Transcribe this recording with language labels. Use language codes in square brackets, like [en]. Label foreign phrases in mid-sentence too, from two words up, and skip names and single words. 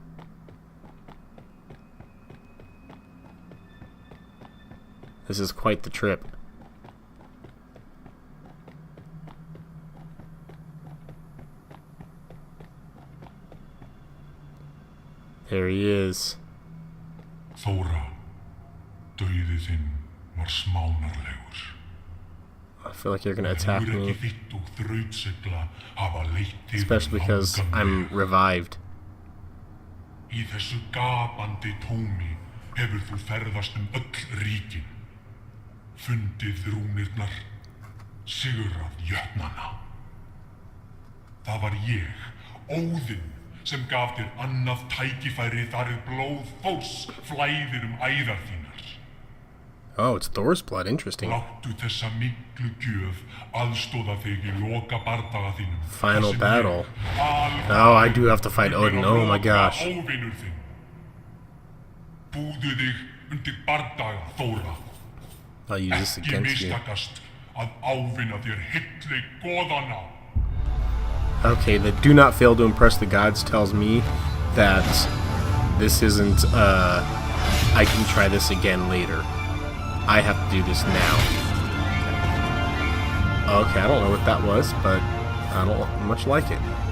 [en] This is quite the trip. There he is. [is] Thora, dauði þinn var smánarlegur. [en] I feel like you're gonna attack me. Especially because I'm revived. [is] Í þessu gapandi tómi hefur þú ferðast öll ríkin. Fundið rúnirnar, sigurað jötnana. Það var ég, Óðinn, sem gaf þér annað tækifæri þar blóð Þórs flæðir æðar þínar. [en] Oh, it's Thor's blood. Interesting. [is] Láttu þessa miklu gjöf aðstoða þig í loka bardaga þínum. [en] Final battle. Oh, I do have to fight Odin. Oh my gosh. [is] Búðu þig undir bardaga, Thora. [en] I'll use this against you. [is] Ekki mistakast að ávinna þér hilli goðana. [en] Okay, the do not fail to impress the gods tells me that this isn't, I can try this again later. I have to do this now. Okay, I don't know what that was, but I don't much like it.